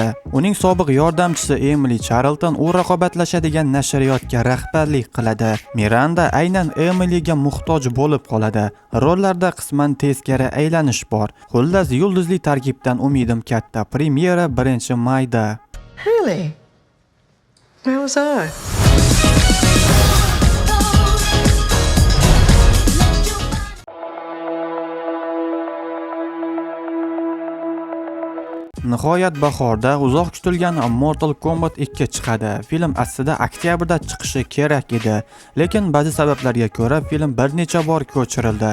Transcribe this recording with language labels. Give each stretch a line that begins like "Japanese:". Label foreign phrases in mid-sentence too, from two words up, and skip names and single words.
Uzbek: Uning sobiq yordamchisi Emily Charlton u raqobatlashadigan nashriyotga rahbarlik qiladi. Miranda aynan Emilyga muhtoj bo'lib qoladi. Rollarda qisman teskari aylanish bor. Xullas, yulduzli tarkibdan umidim katta. Premyera 1-mayda.
English: Really? Where was I?
Uzbek: Nihoyat bahorda uzoq kutilgan Mortal Kombat 2 chiqadi. Film aslida oktyabrda chiqishi kerak edi, lekin ba'zi sabablarga ko'ra film bir necha bor ko'chirildi.